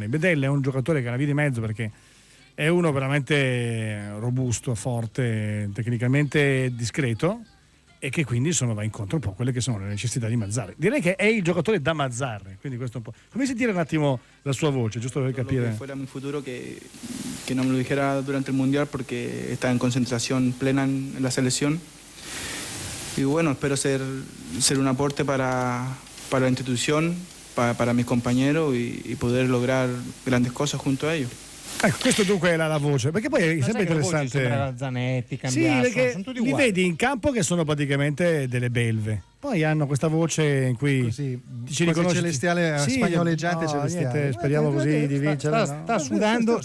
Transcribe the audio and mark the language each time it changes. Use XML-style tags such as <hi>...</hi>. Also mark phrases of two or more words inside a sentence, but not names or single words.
<it>Medel è un giocatore che ha una via di mezzo, perché è uno veramente robusto, forte, tecnicamente discreto, e che quindi va incontro un po' a quelle che sono le necessità di Mazzarri. Direi che è il giocatore da Mazzarri, quindi questo un po'. Fammi sentire un attimo la sua voce, giusto per capire.</it> <es>Fuera mi futuro que no me lo dijera durante el Mundial porque está en concentración plena en la selección. Y bueno, espero ser un aporte para la institución, para mis compañeros y poder lograr grandes cosas junto a ellos.</es> <it>Ecco, questo dunque era la voce, perché poi è sempre interessante. Zanetti, Cambiasso, sì, perché sono tutti li uguali. vedi in campo che sono praticamente delle belve. Poi hanno questa voce in cui così, ci riconosci. Celestiale, spagnoleggiante celestiale. Niente, speriamo così di vincere. Sta sudando</it>